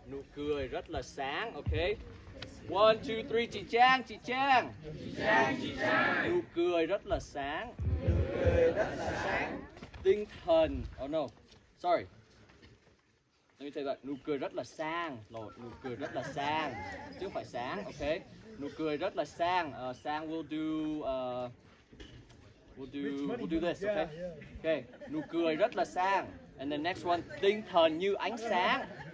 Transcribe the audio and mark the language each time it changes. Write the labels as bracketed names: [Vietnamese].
[Vietnamese] Nụ cười rất là sáng, okay? 1, 2, 3, chị Trang, chị Trang. Chị Trang, chị Trang. Nụ cười rất là sáng. Nụ cười rất là sáng. Tinh thần, [English] oh no, sorry. Let me tell you that. [Vietnamese] Nụ cười rất là sang. Nụ cười rất là sang. Chứ không phải sáng, okay? Nụ cười rất là sang. [English] Sang will do we'll do this, okay? [Vietnamese] Okay. Nụ cười rất là sang. [English] And the next one, [Vietnamese] tinh thần như ánh sáng.